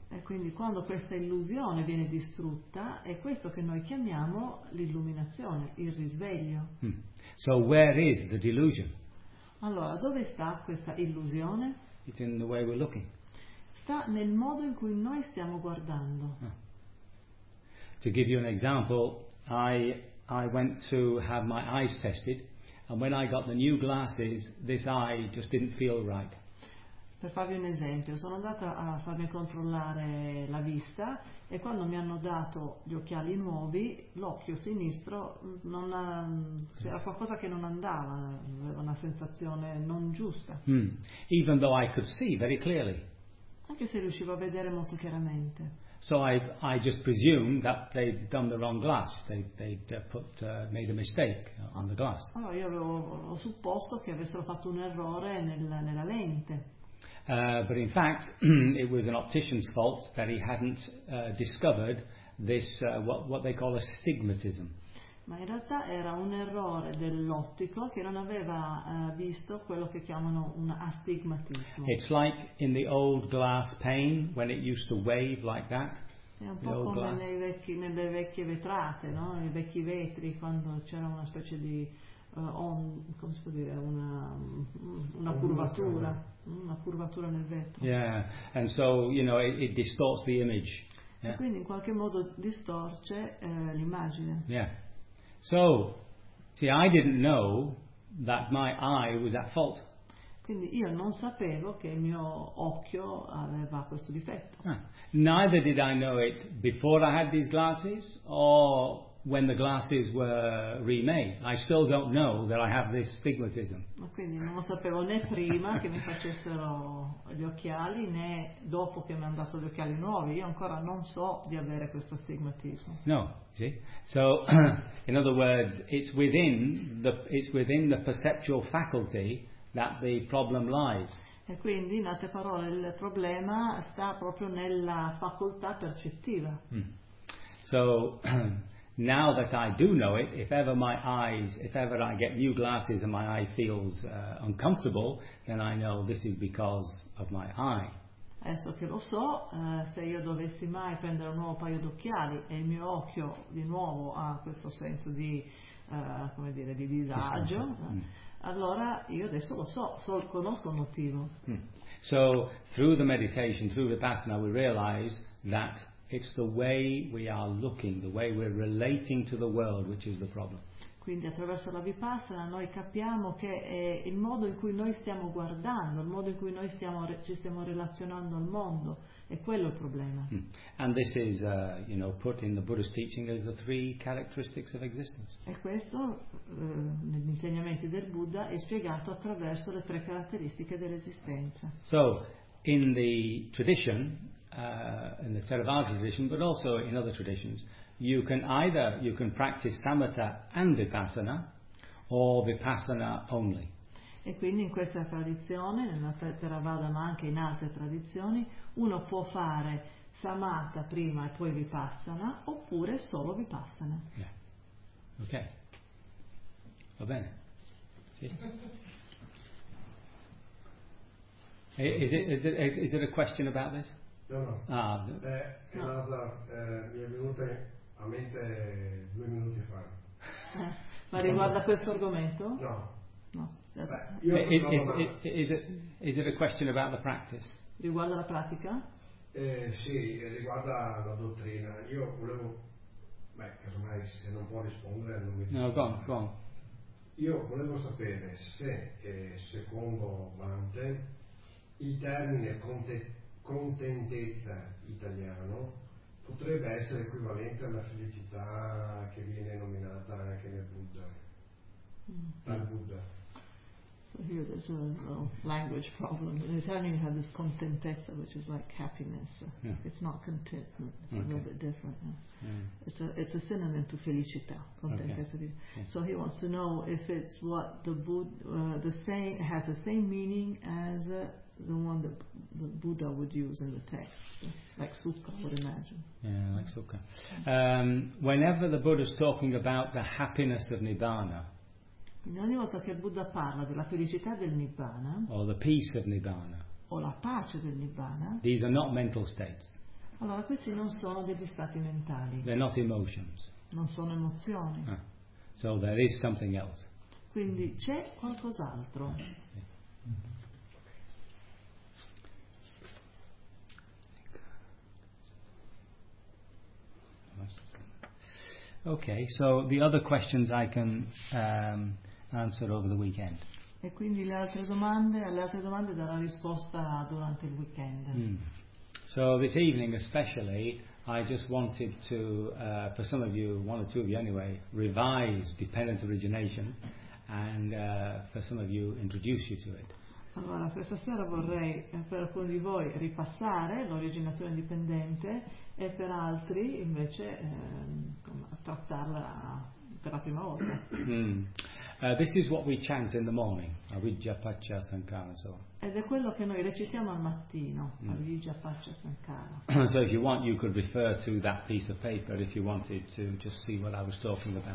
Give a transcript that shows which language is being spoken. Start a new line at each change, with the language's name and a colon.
Italian: E quindi quando questa illusione viene distrutta, è questo che noi chiamiamo l'illuminazione, il risveglio.
English: So where is the delusion?
Italian: Allora, dove sta questa illusione?
English: It's in the way we're looking.
Italian: Sta nel modo in cui noi stiamo guardando.
English: To give you an example, I went to have my eyes tested, and when I got the new glasses, this eye just didn't feel right.
Italian: Per farvi un esempio, sono andata a farmi controllare la vista e quando mi hanno dato gli occhiali nuovi, l'occhio sinistro c'era qualcosa che non andava, aveva una sensazione non giusta.
English: Even though I could see very clearly.
Italian: Anche se riuscivo a vedere molto chiaramente.
English: So I just presumed that they'd done the wrong glass, they'd made a mistake on the glass.
Italian: Allora io ho supposto che avessero fatto un errore nella lente.
English: But in fact, it was an optician's fault that he hadn't discovered this what they call astigmatism.
Italian: Ma in realtà era un errore dell'ottico che non aveva visto quello che chiamano un astigmatismo.
English: It's like in the old glass pane when it used to wave like that.
Italian: È un po' come nelle vecchie vetrate, no? I vecchi vetri quando c'era una specie di come si può dire, una curvatura. Una curvatura nel vetro.
English: Yeah, and so you know it distorts the image. Yeah.
Italian: E quindi in qualche modo distorce l'immagine.
English: Yeah. So, see, I didn't know that my eye was at fault.
Italian: Quindi io non sapevo che il mio occhio aveva questo difetto.
English: Neither did I know it before I had these glasses or when the glasses were remade. I still don't know that I have this astigmatism.
Italian: Quindi non lo sapevo né prima che mi facessero gli occhiali né dopo che mi hanno dato gli occhiali nuovi. Io ancora non so di avere questo astigmatismo.
English: No, see? So, in other words, it's within the perceptual faculty that the problem lies.
Italian: E quindi, in altre parole, il problema sta proprio nella facoltà percettiva.
English: So, now that I do know it, if ever I get new glasses and my eye feels uncomfortable, then I know this is because of my eye.
Italian: Adesso che lo so, se io dovessi mai prendere un nuovo paio d'occhiali e il mio occhio di nuovo ha questo senso di, come dire, di disagio, allora io adesso lo so, conosco il motivo.
English: So, through the meditation, through Vipassana, we realize that it's the way we are looking, the way we're relating to the world, which is the problem.
Italian: Quindi attraverso la Vipassana noi capiamo che è il modo in cui noi stiamo guardando, il modo in cui noi ci stiamo relazionando al mondo, è quello il problema.
English: And this is, you know, put in the Buddhist teaching as the three characteristics of existence.
Italian: E questo, negli insegnamenti del Buddha, è spiegato attraverso le tre caratteristiche dell'esistenza.
English: So, in the tradition, in the Theravada tradition, but also in other traditions, you can practice Samatha and Vipassana, or Vipassana only.
Italian: E quindi in questa tradizione, nella Theravada ma anche in altre tradizioni, uno può fare Samatha prima e poi Vipassana, oppure solo Vipassana. Yeah. Okay. Va bene. Sì.
English: Is it a question about this?
Italian: Mi è venuta a mente 2 minuti fa. Ma riguarda questo argomento? No. No. Beh,
English: is it a question about the practice?
Italian: Riguarda la pratica? Sì, riguarda la dottrina. Io volevo, beh, casomai se non può rispondere non mi dico. No, come, come. Io volevo sapere se, secondo Vante, il termine contentezza italiano potrebbe essere equivalente alla felicità che viene nominata anche nel Buddha. Dal Buddha.
English: So here there's a language problem. In Italian you have this contentezza, which is like happiness. Yeah. It's not contentment. It's okay. A little bit different. Yeah. It's a synonym to felicità. Contentezza. Okay. So he wants to know if it's what the Buddha the same has the same meaning as the one that the Buddha would use in the text, so, like sukha, I would imagine. Yeah, like sukha. Whenever the Buddha's talking about the happiness of nibbana.
Italian: Ogni volta che il Buddha parla della felicità del Nibbana,
English: or the peace of Nibbana,
Italian: o la pace del Nibbana,
English: these are not mental states.
Italian: Allora questi non sono degli stati mentali.
English: They're not emotions.
Italian: Non sono emozioni. Ah.
English: So there is something else.
Italian: Quindi c'è qualcos'altro.
English: Okay, so the other questions I can answer over the weekend.
Italian: E quindi alle altre domande darà risposta durante il weekend. Mm.
English: So this evening especially I just wanted to for some of you, one or two of you anyway, revise dependent origination and for some of you introduce you to it.
Italian: Allora, questa sera vorrei per alcuni di voi ripassare l'originazione dipendente e per altri invece trattarla per la prima volta.
English: This is what we chant in the morning, Avijja Paccaya Sankara. So.
Italian: Ed è quello che noi recitiamo al mattino, Avijja Paccaya Sankara.
English: So if you want you could refer to that piece of paper if you wanted to just see what I was talking about.